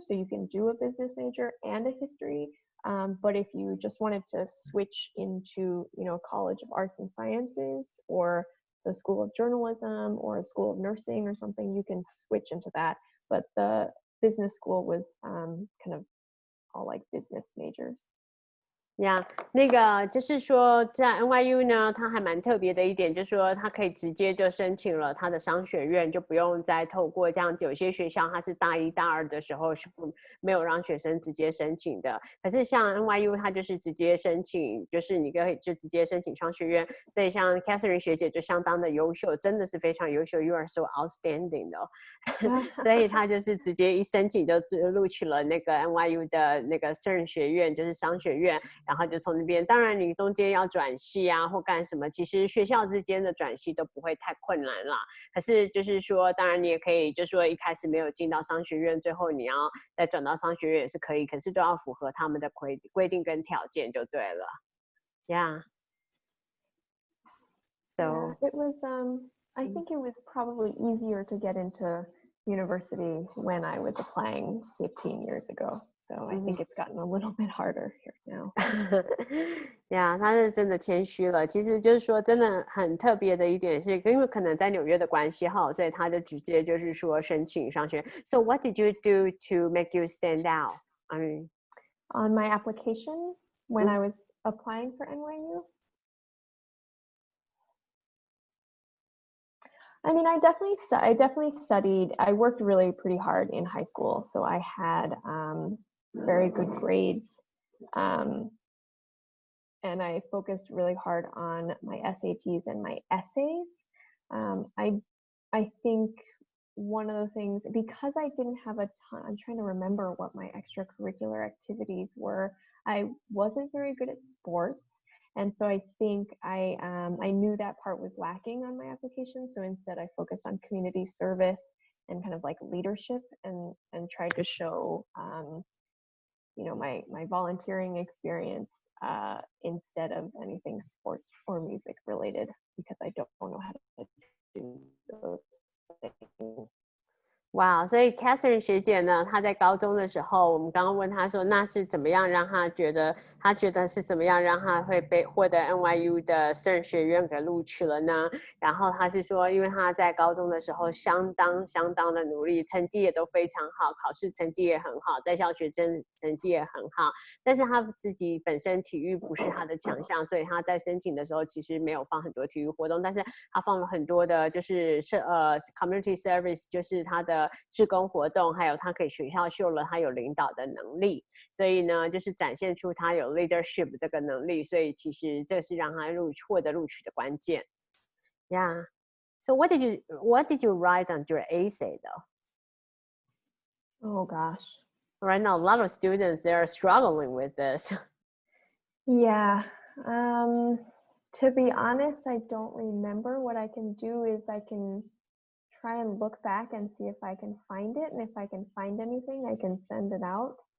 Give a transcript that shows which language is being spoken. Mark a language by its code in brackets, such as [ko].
[en] So you can do a business major and a history. But if you just wanted to switch into, College of Arts and Sciences or the School of Journalism or a School of Nursing or something, you can switch into that. but the business school was kind of all like business majors. [zh] 呀，那个就是说，在 NYU 呢，它还蛮特别的一点，就是说它可以直接就申请了它的商学院，就不用再透过这样子。有些学校它是大一、大二的时候是没有让学生直接申请的，可是像 NYU 它就是直接申请，就是你可以就直接申请商学院。所以像 Catherine 学姐就相当的优秀，真的是非常优秀 ， [en] You are so outstanding [zh] 的、哦。所以她就是直接一申请就录取了那个 NYU 的那个 CERN 学院，就是商学院。然后就从那边，当然你中间要转系啊或干什么，其实学校之间的转系都不会太困难啦。可是就是说，当然你也可以，就是说一开始没有进到商学院，最后你要再转到商学院也是可以，可是都要符合他们的规定跟条件就对了。 [en] Yeah. So yeah, it was I think it was probably easier to get into university when I was applying 15 years ago. So I think it's gotten a little bit harder here now. [zh] 呀，他是真的谦虚了。其实就是说，真的很特别的一点是，因为可能在纽约的关系哈，所以他就直接就是说申请上学。 [en] So what did you do to make you stand out? I mean, On my application when I was applying for NYU, I mean, I definitely studied. I worked really pretty hard in high school, so I had very good grades, and I focused really hard on my SATs and my essays. I think one of the things, because I didn't have a ton, I'm trying to remember what my extracurricular activities were. I wasn't very good at sports. And so I think I knew that part was lacking on my application. So instead I focused on community service and kind of like leadership and tried to show, you know, my volunteering experience instead of anything sports or music related, because I don't know how to do those things. [zh] 哇，所以 Catherine 学姐呢，她在高中的时候，我们刚刚问她说，那是怎么样让她觉得是怎么样让她会被获得 NYU 的 CERN 学院给录取了呢？然后她是说，因为她在高中的时候相当的努力，成绩也都非常好，考试成绩也很好，在校学生成绩也很好，但是她自己本身体育不是她的强项，所以她在申请的时候其实没有放很多体育活动，但是她放了很多的就是community service， 就是她的志工活动，还有他给学校秀了他有领导的能力，所以呢，就是展现出他有 leadership 这个能力，所以其实这是让他获得录取的关键。 [en] Yeah. So what did you write on your essay though? Oh gosh. Right now, a lot of students they are struggling with this. Yeah. To be honest, I don't remember. What I can do is I can try and look back and see if I can find it, and if I can find anything, I can send it out.